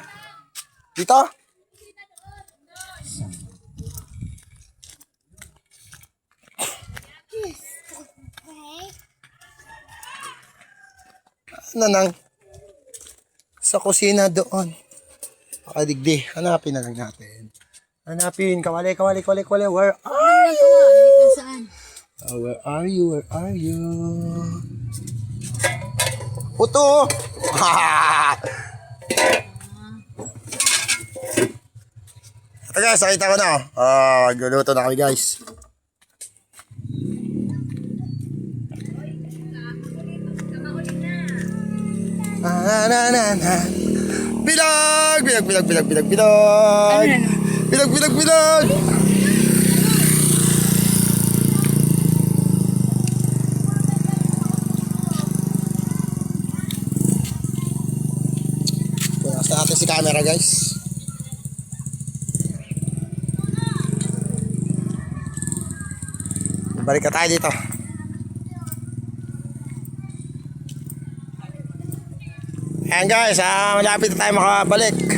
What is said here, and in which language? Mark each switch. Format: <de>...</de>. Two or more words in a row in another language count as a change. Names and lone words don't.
<tl>Dito? Ano nang? Sa kusina doon. Pakadigdi. Hanapin na lang natin. Hanapin. Kawali, kawali, kawali, kawali.</tl> <en>Where are you?</en> <tl>Saan?</tl> <en>Where are you? Where are you?</en> <tl>Puto! Ito guys, nakita ko na. Magluluto na kami guys. Bilag! Bilag, bilag, bilag, bilag, bilag! Bilag, bilag, bilag! Punas natin si camera guys. Balik ka tayo dito. Ayan guys, malapit na tayo makabalik.</tl>